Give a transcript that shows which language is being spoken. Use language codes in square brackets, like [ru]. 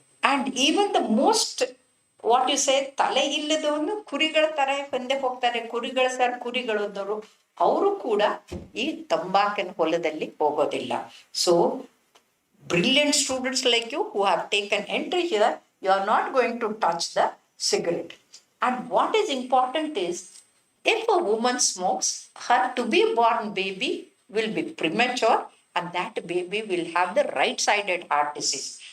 [en] And even the most, what you say, [kn] ತಲೆ ಇಲ್ಲದವನು ಕುರಿಗಳ ತರ ಬಂದೆ ಹೋಗ್ತಾರೆ. ಕುರಿಗಳದವರು ಅವರು ಕೂಡ ಈ ತಂಬಾಕಿನ ಹೊಲದಲ್ಲಿ ಹೋಗೋದಿಲ್ಲ. [en] So brilliant students like you who have taken entry here, you are not going to touch the cigarette. And what is important is, if a woman smokes, her to be born baby will be premature and that baby will have the right-sided heart disease.